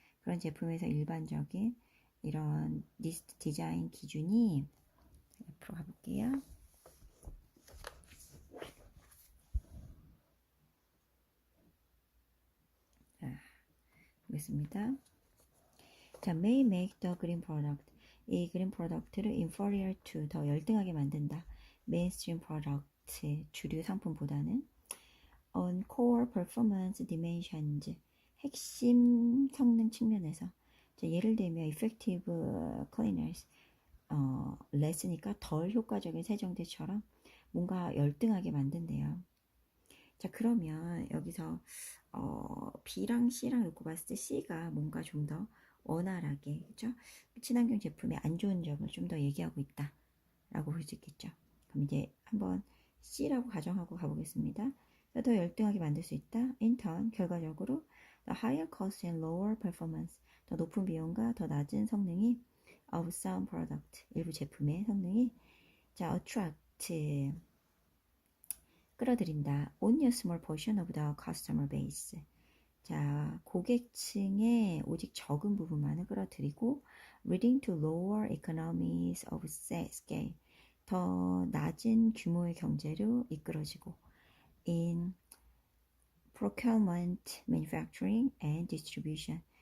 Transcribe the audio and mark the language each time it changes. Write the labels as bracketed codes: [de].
[ko] 그런 제품에서 일반적인 이런 리스트 디자인 기준이 옆으로 가볼게요. 자, 보겠습니다. 자, [en] may make the green product. [ko] 이 그린 프로덕트를 [en] inferior to, [ko] 더 열등하게 만든다. [en] mainstream product, [ko] 주류 상품보다는 [en] on core performance dimensions, [ko] 핵심 성능 측면에서. 자, 예를 들면 [en] effective cleaners, [ko] 레스니까 덜 효과적인 세정제처럼 뭔가 열등하게 만든대요. 자, 그러면 여기서 B랑 C랑 놓고 봤을 때 C가 뭔가 좀 더 원활하게, 그죠? 친환경 제품의 안 좋은 점을 좀 더 얘기하고 있다 라고 볼 수 있겠죠. 그럼 이제 한번 C라고 가정하고 가보겠습니다. 더 열등하게 만들 수 있다. [en] In turn, [ko] 결과적으로 [en] the higher cost and lower performance, [ko] 더 높은 비용과 더 낮은 성능이 [en] of some product, [ko] 일부 제품의 성능이 자, [en] attract, [ko] 끌어들인다. [en] only a small portion of the customer base. [ko] 자, 고객층의 오직 적은 부분만을 끌어들이고 [en] leading to lower economies of scale. [ko] 더 낮은 규모의 경제로 이끌어지고 [en] in procurement, manufacturing and distribution.